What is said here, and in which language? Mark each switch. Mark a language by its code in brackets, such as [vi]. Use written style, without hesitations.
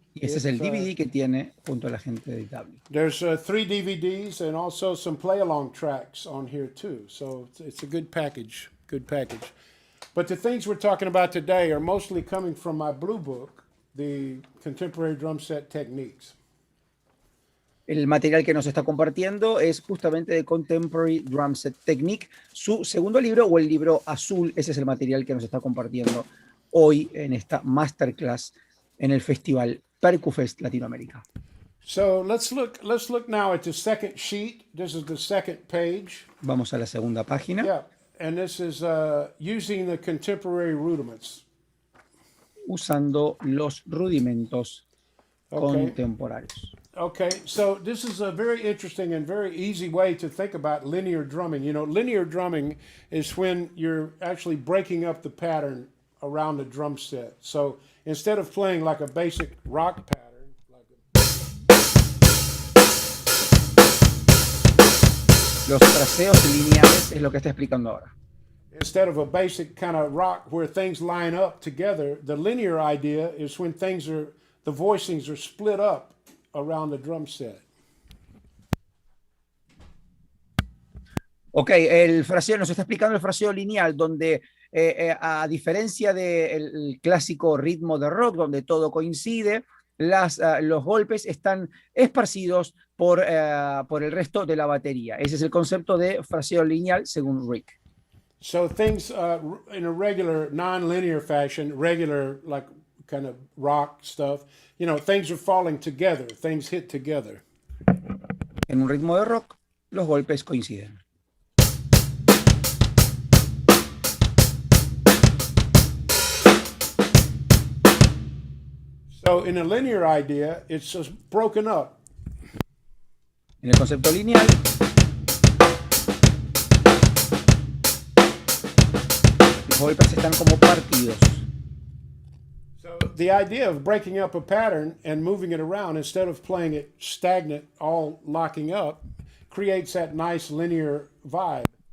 [es] Y ese es el DVD que tiene junto a la gente de VW. [en] There's 3 DVDs and also some play-along tracks on here too. So it's a good package, But the things we're talking about today are mostly coming from my blue book, the Contemporary Drum Set Techniques. [es] El material que nos está compartiendo es justamente de Contemporary Drum Set Technique, su segundo libro o el libro azul. Ese es el material que nos está compartiendo hoy en esta masterclass en el festival PercuFest Latinoamérica. [en] So let's look now at the second sheet. This is the second page. [es] Vamos a la segunda página. [en] Yeah, and this is using the contemporary rudiments. [es] Usando los rudimentos contemporáneos. [en] Okay, so this is a very interesting and very easy way to think about linear drumming. You know, linear drumming is when you're actually breaking up the pattern around the drum set. So instead of playing like a basic rock pattern, [es] los fraseos lineales es lo que está explicando ahora. [en] Instead of a basic kind of rock where things line up together, the linear idea is when the voicings are split up around the drum set. [es] Ok, el fraseo nos está explicando el fraseo lineal, donde a diferencia del clásico ritmo de rock, donde todo coincide, los golpes están esparcidos por el resto de la batería. Ese es el concepto de fraseo lineal según Rick. [en] So things in a regular, non-linear fashion, regular like kind of rock stuff, you know, things are falling together, things hit together. [es] En un ritmo de rock, los golpes coinciden. [en] So in a linear idea, it's just broken up. [es] En el concepto lineal, los golpes están como partidos. [en] So the idea of breaking up a pattern and moving it around instead of playing it stagnant, all locking up, creates that nice linear vibe.